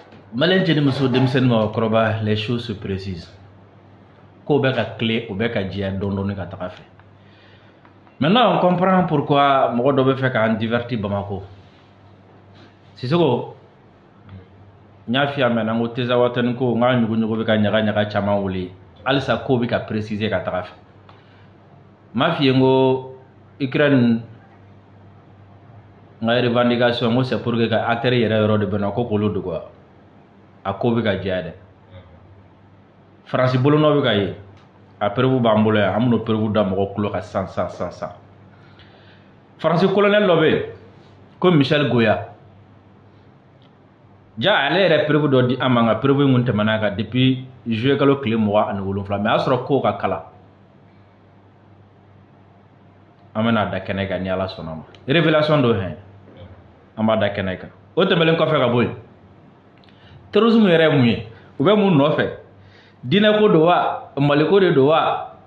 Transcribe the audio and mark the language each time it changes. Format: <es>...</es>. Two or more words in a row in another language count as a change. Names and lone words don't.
<bm>Malin jeni muso denmisɛnnin ma kɔrɔba</bm> <fr>les choses se précisent.</fr> <bm>Ko bɛ ka clé o bɛ ka diya dɔɔni ka taga fɛ.</bm> <fr>Maintenant on comprend pourquoi</fr> <bm>mɔgɔ dɔ bɛ fɛ k'an divertir Bamako. Sisoko n y'a f'i ye a mɛn n ko Teza Watani ko n ka ɲugu bɛ ka ɲaga caman wuli halisa ko bɛ ka préciser ka taga fɛ. N m'a f'i ye n ko Ukraine n ka revendication n ko</bm> <fr>c'est pour que</fr> <bm>ka acteurs yɛrɛ yɔrɔ de bɛ na ko k'olu dogoya a ko bɛ ka diya dɛ. Faransi bolonɔ bɛ ka ye a preuve b'an bolo yan an bɛn'o preuve da mɔgɔ kulo kan sisan. Faransi colonel dɔ bɛ yen ko Michel Goya ja ale yɛrɛ preuve dɔ di an ma nka preuve in kun tɛmɛna kan</bm> <fr>depuis juillet</fr> <bm>kalo tile 27 mais a y'a sɔrɔ ko ka kala an bɛna da kɛnɛ kan ni Ala sɔnna ma révélation dɔ hɛn an b'a da kɛnɛ kan o tɛmɛlen kɔfɛ ka bɔ yen terrorisme yɛrɛ ye mun ye u bɛ mun nɔfɛ diinɛ ko don wa maliko de don wa</bm>